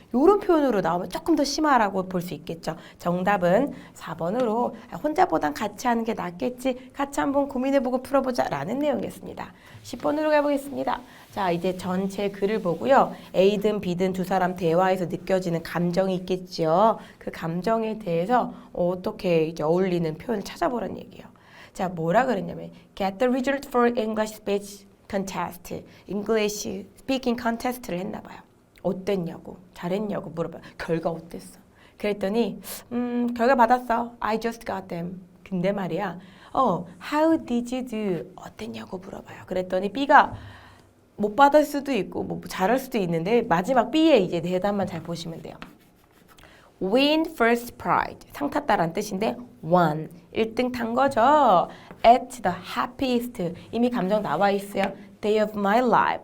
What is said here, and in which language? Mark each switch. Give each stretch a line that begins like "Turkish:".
Korean: 이런 표현으로 나오면 조금 더 심하라고 볼 수 있겠죠. 정답은 4번으로 혼자보단 같이 하는 게 낫겠지. 같이 한번 고민해보고 풀어보자 라는 내용이었습니다. 10번으로 가보겠습니다. 자, 이제 전체 글을 보고요. A든 B든 두 사람 대화에서 느껴지는 감정이 있겠죠. 그 감정에 대해서 어떻게 이제 어울리는 표현을 찾아보라는 얘기예요. 자, 뭐라 그랬냐면
English: Get the result for English speech contest, English speaking contest를
Korean: 했나 봐요. 어땠냐고, 잘했냐고 물어봐요. 결과 어땠어? 그랬더니 결과 받았어.
English: I just got them.
Korean: 근데 말이야,
English: how did you do?
Korean: 어땠냐고 물어봐요. 그랬더니 B가 못 받을 수도 있고 뭐 잘할 수도 있는데 마지막 B의 이제 대답만 잘 보시면 돼요.
English: Win first prize.
Korean: 상 탔다란 뜻인데 won. 1등 탄 거죠.
English: At the happiest.
Korean: 이미 감정 나와 있어요.
English: Day of my life.